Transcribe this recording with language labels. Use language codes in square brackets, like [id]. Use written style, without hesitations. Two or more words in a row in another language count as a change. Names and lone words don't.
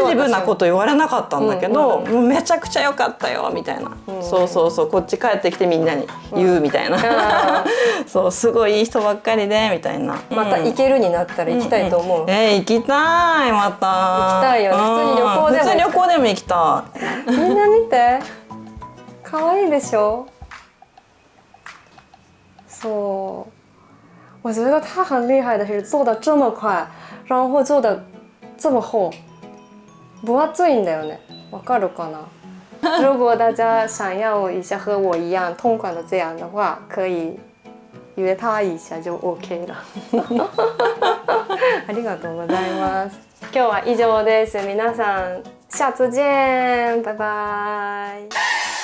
[ja] ポジティブなこと言われなかったんだけど、もうめちゃくちゃ良かったよみたいな、そうこっち帰ってきてみんなに言うみたいな、そうすごいいい人ばっかりでみたいな。また行けるになったら行きたいと思う。行きたいまた。行きたいよね。普通に旅行でも行きたい。みんな見て可愛いでしょ。 [zh] そう我觉得他很厉害的是做的这么快，然后做的这么厚， [ja] 分厚いんだよね。わかるかな？ [zh] 如果大家想要一下和我一样同款的这样的话，可以约他一下就 OK 了。 [ja] ありがとうございます。今日は以上です。皆さん [zh] 下次见，拜拜。